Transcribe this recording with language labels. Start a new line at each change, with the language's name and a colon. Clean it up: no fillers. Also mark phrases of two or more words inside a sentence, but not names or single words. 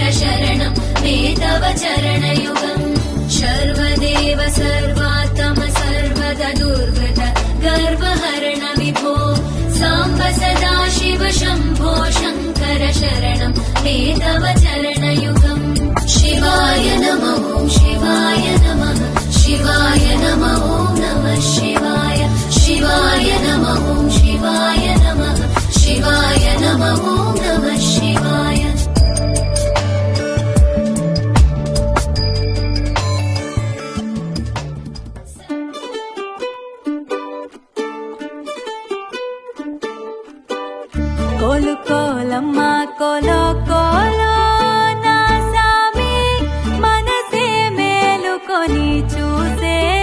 Sanskrit: शरणं मे तव चरणयुगम् सर्वदेव सर्वात्म सर्वद दुर्वृत गर्वहरण विभो साम्ब सदा शिव शम्भो शङ्कर शरणं मे तव चरणयुगम् शिवाय नमः शिवाय नमः शिवाय नमः नमः शिवाय शिवाय नमः शिवाय नमः शिवाय नमः नमः शिवाय
Telugu: కోలు కోలమ్మ కోలో కోలో నా సామి మనసే మేలుకొని చూసే